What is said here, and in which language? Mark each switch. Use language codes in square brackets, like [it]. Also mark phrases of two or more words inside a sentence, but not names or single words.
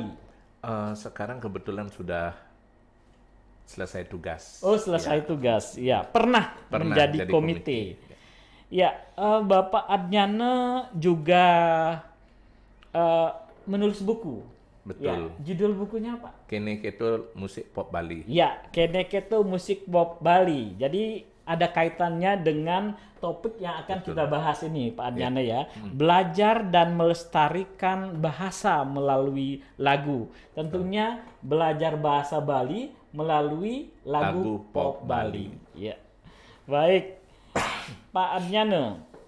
[id] Sekarang kebetulan sudah selesai tugas. Oh, selesai tugas. Ya, pernah menjadi jadi komite. Ya, Bapak Adnyana juga menulis buku. Betul. Ya, judul bukunya apa? Kene Ketul Musik Pop Bali. Ya, Kene Ketul Musik Pop Bali. Jadi ada kaitannya dengan topik yang akan kita bahas ini, Pak Adnyana ya. Belajar dan melestarikan bahasa melalui lagu. Tentunya belajar bahasa Bali melalui lagu pop Bali. Ya. Baik, Pak Adnyana.